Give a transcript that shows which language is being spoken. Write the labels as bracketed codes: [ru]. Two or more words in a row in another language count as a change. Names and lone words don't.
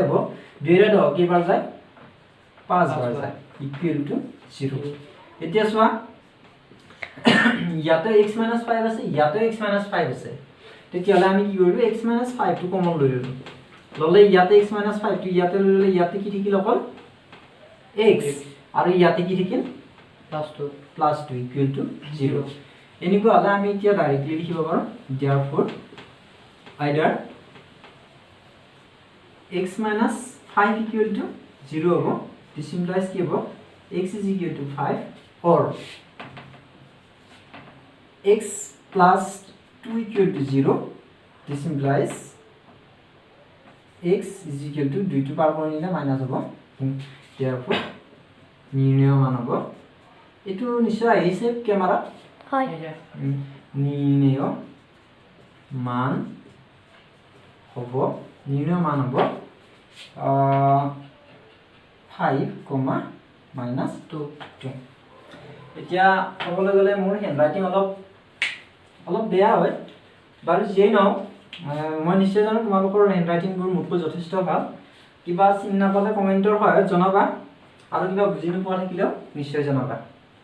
[as] হ'ব 2 এৰে 10 কেইবাৰ যায় 5 বাৰ যায় [en] equal to [as] 0 এতিয়া চোৱা ইয়াতে x - 5 আছে ইয়াতে x - 5 আছে তেতিয়ালে আমি কি কৰিলো x - 5 টো কমন লৈ ললো ললে ইয়াতে x - 5 টো ইয়াতে ললে ইয়াতে কি থাকিল অকল x আৰু ইয়াতে কি থাকিল +2 [en] equal to 0 [as] এনেকুৱা হলে আমি এতিয়া ডাইৰেক্টলি লিখিব পাৰো [en] therefore either [as] x - 5 [en] equal to 0 [as] হ'ব [en] this implies [as] কি হ'ব [en] x is equal to 5 or x plus 2 equal to 0 this implies x is equal to 2 to [as] পাৰ কৰি নিলে মাইনাস হ'ব therefore নিৰ্ণয় মান হ'ব এটো নিশ্চয় আহিছে ক্যামেৰা হয় নিৰ্ণয় মান হ'ব 5, -2 এতিয়া ক'বলৈ গ'লে মোৰ হ্যান্ডৰাইটিং অলপ বেয়া হয় বাৰু যেই নাও মই নিশ্চয় জানো তোমালোকৰ হ্যান্ডৰাইটিংবোৰ মোতকৈ যথেষ্ট ভাল কিবা চিন নাপালে কমেন্টৰ সহায়ত জনাবা আৰু কিবা বুজি নোপোৱা থাকিলেও নিশ্চয় জনাবা